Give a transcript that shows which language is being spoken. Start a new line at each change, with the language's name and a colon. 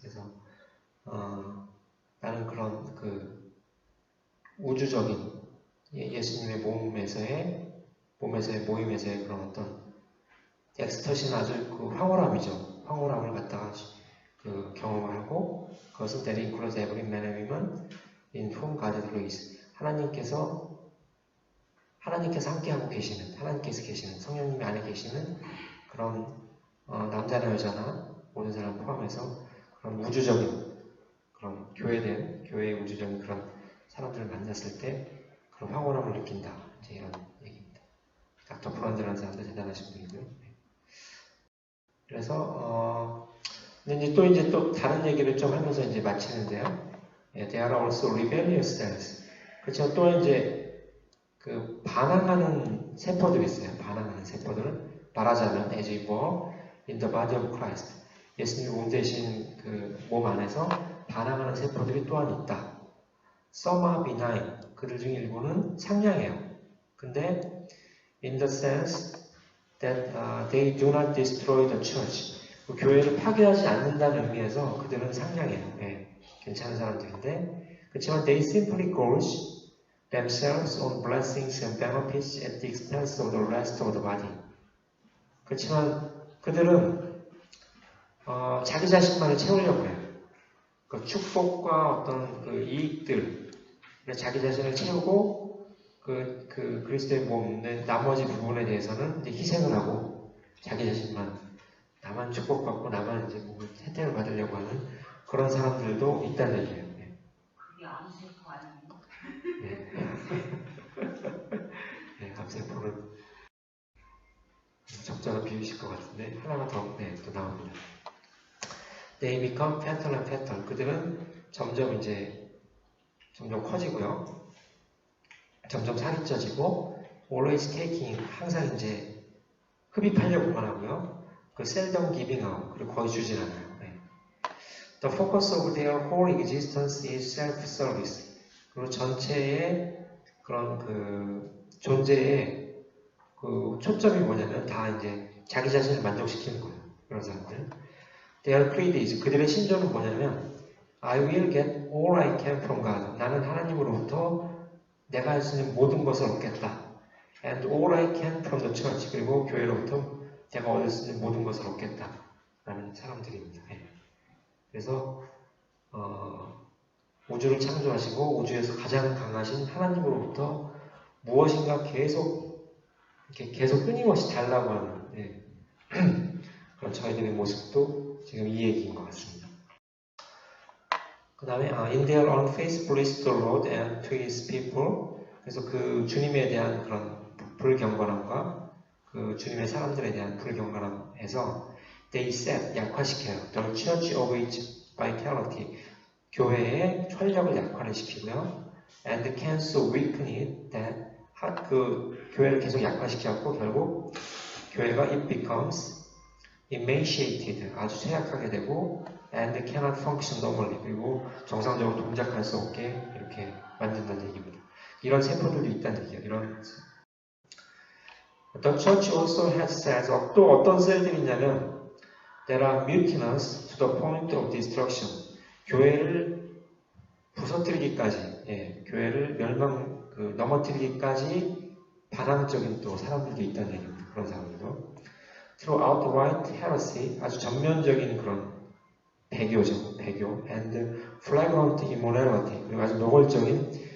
Korean: 그래서 나는 그런 그 우주적인 예수님의 몸에서의 모임에서의 그런 어떤 엑스터시는 아주 그 황홀함이죠. 황홀함을 갖다가 그 경험을 하고, 그것은
English: that includes every man and woman in whom God resides.
Korean: 하나님께서 함께하고 계시는, 하나님께서 계시는, 성령님이 안에 계시는 그런 남자나 여자나 모든 사람 포함해서 그런 우주적인, 그런 교회의 우주적인 그런 사람들을 만났을 때 그런 황홀함을 느낀다. 이제 이런 얘기입니다. 닥터 프란드라는 사람도 대단하신 분이고요. 그래서 근데 이제 또 다른 얘기를 좀 하면서 이제 마치는데요.
English: They are also rebellious cells.
Korean: 그렇죠. 또 이제 그 반항하는 세포들이 있어요. 반항하는 세포들은 말하자면
English: as it were in the body of Christ,
Korean: 예수님이 몸 대신 그 몸 안에서 반항하는 세포들이 또한 있다.
English: Some are benign,
Korean: 그들 중 일부는 상냥해요.
English: 근데 in the sense that they do not destroy the church,
Korean: 그 교회를 파괴하지 않는다는 의미에서 그들은 상냥해요. 예, 괜찮은 사람들인데 그렇지만
English: they simply gorge themselves on blessings and benefits at the expense of the rest of the body.
Korean: 그렇지만 그들은 자기 자신만을 채우려고 해요. 그 축복과 어떤 그 이익들, 자기 자신을 채우고 그 그리스도의 몸의 나머지 부분에 대해서는 이제 희생을 하고 자기 자신만 나만 축복받고 나만 이제 뭐 혜택을 받으려고 하는 그런 사람들도 있다는 얘기예요. 네. 그게 암세포 아니에요? 네. 네, 암세포는 적절한 비유실 것 같은데 하나가 더 또 나옵니다.
English: They become fatter and fatter.
Korean: 그들은 점점 커지고요. 점점 살이 쪄지고
English: always taking
Korean: 항상 이제 흡입하려고만 하고요. 그
English: seldom giving out
Korean: 그리고 거의 주진 않아요. 네.
English: The focus of their whole existence is self-service.
Korean: 그리고 전체의 그런 그 존재의 그 초점이 뭐냐면 다 이제 자기 자신을 만족시키는 거예요. 그런 사람들.
English: Their creed is
Korean: 그들의 신조는 뭐냐면
English: I will get all I can from God.
Korean: 나는 하나님으로부터 내가 할 수 있는 모든 것을 얻겠다.
English: And all I can from the church.
Korean: 그리고 교회로부터 내가 얻을 수 있는 모든 것을 얻겠다. 라는 사람들입니다. 그래서 우주를 창조하시고 우주에서 가장 강하신 하나님으로부터 무엇인가 계속 끊임없이 달라고 하는 그런 저희들의 모습도 지금 이 얘기인 것 같습니다. 그 다음에
English: in their own faith bless the Lord and to His people.
Korean: 그래서 그 주님에 대한 그런 불경건함과 그 주님의 사람들에 대한 불경건함에서
English: they set
Korean: 약화시켜요.
English: The church of its vitality.
Korean: 교회의 활력을 약화를 시키고요.
English: And can so weaken it that
Korean: 그 교회를 계속 약화시켜갖고 결국 교회가
English: it becomes emaciated
Korean: 아주 쇠약하게 되고
English: and cannot function normally
Korean: 그리고 정상적으로 동작할 수 없게 이렇게 만든다는 얘기입니다. 이런 세포들도 있다는 얘기예요.
English: 이런 The church also has cells.
Korean: 또 어떤 셀들이 있냐면
English: that are mutinous to the point of destruction.
Korean: 교회를 부서뜨리기까지, 교회를 넘어뜨리기까지 반항적인 또 사람들도 있다는 얘기입니다. 그런 사람들도.
English: Through outright heresy,
Korean: 아주 전면적인 그런 배교,
English: and flagrant immorality,
Korean: 그리고 아주 노골적인